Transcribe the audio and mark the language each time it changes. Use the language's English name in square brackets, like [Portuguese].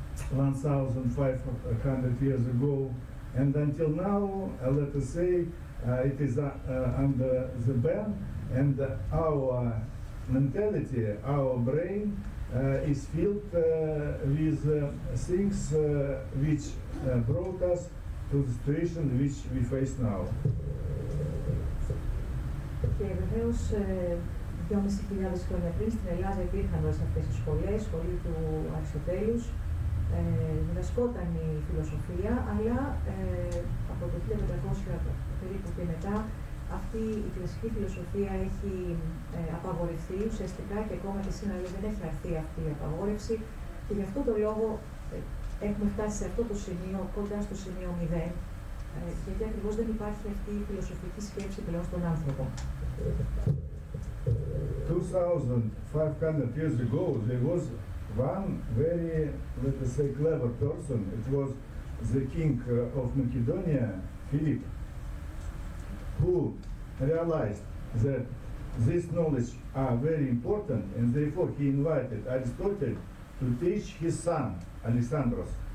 [English] 1,500 years ago, and until now, let us say, it is under the ban, and our mentality, our brain is filled with things which brought us to the situation which we face now. [Greek] Και βεβαίως 2.500 χρόνια πριν στην Ελλάδα υπήρχαν όλες αυτές οι σχολές, σχολή του Αριστοτέλους, διδασκόταν η φιλοσοφία, αλλά από το 1500 περίπου και μετά αυτή η κλασική φιλοσοφία έχει απαγορευτεί ουσιαστικά και ακόμα και σήμερα δεν έχει αρθεί αυτή η απαγόρευση και γι' αυτό το λόγο έχουμε φτάσει σε αυτό το σημείο, κοντά στο σημείο 0, γιατί ακριβώς δεν υπάρχει αυτή η φιλοσοφική σκέψη πλέον στον άνθρωπο. [English] 2,500 years ago, there was one very, let us say, clever person. It was the king of Macedonia, Philip, who realized that this knowledge are very important, and therefore he invited Aristotle to teach his son, Alexandros.